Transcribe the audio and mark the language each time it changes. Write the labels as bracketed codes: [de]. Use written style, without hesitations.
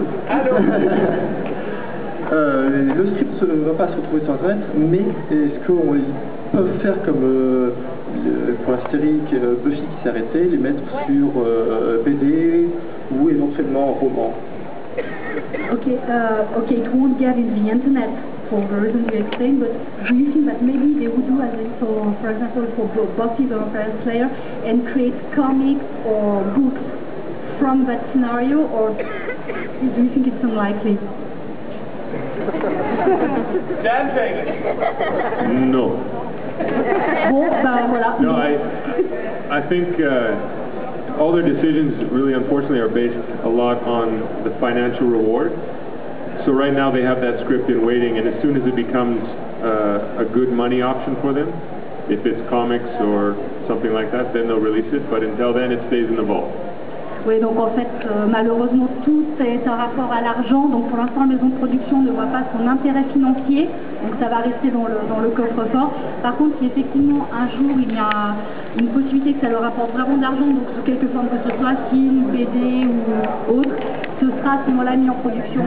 [fr] Allô. Le script ne va pas se retrouver sur Internet, mais est-ce qu'ils peuvent faire comme pour la série Buffy qui s'est arrêtée, les mettre sur BD ou éventuellement en roman? [en] Okay, it won't get in the internet for the reason you explained, but do you think that maybe they would do as it for example, for Buffy the Vampire Slayer and create comics or books from that scenario, or do you think it's unlikely? Dan Fagan. No. [fr] Bon, ben voilà. [en] No, I think all their decisions really unfortunately are based a lot on the financial reward. So right now they have that script in waiting, and as soon as it becomes a good money option for them, if it's comics or something like that, then they'll release it, but until then it stays in the vault. [fr] Oui, donc en fait, malheureusement, tout est un rapport à l'argent. Donc pour l'instant, la maison de production ne voit pas son intérêt financier. Donc ça va rester dans le coffre-fort. Par contre, si effectivement un jour il y a une possibilité que ça leur apporte vraiment d'argent, donc sous quelque forme que ce soit film, BD ou autre, ce sera à ce moment-là mis en production.